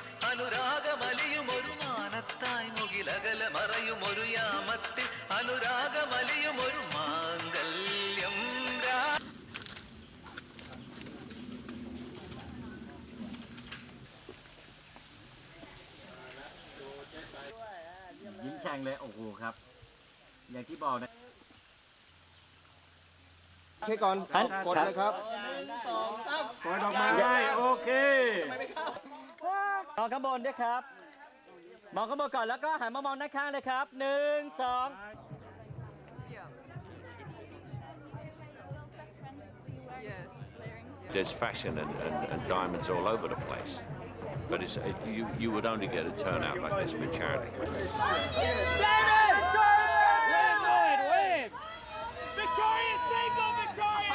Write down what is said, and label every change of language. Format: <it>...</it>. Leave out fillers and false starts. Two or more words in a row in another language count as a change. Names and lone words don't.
<ml>അനുരാഗമലിയും ഒരു മാനത്തായി മുകിലകല മറയും ഒരു യാമത്തിൽ അനുരാഗമലിയും ഒരു മാംഗല്യം</ml> <th>ยิ้มแฉ่งเลยโอ้โหครับอย่างที่บอกนะ โอเคก่อนกดเลยครับ ปล่อยดอกไม้โอเคมองข้างบนด้วยครับมองข้างบนก่อนแล้วก็หันมามองด้านข้างเลยครับ1 2</th> <en>There's fashion and diamonds all over the place, but you would only get a turnout like this for charity. Victoria, single Victoria!</en>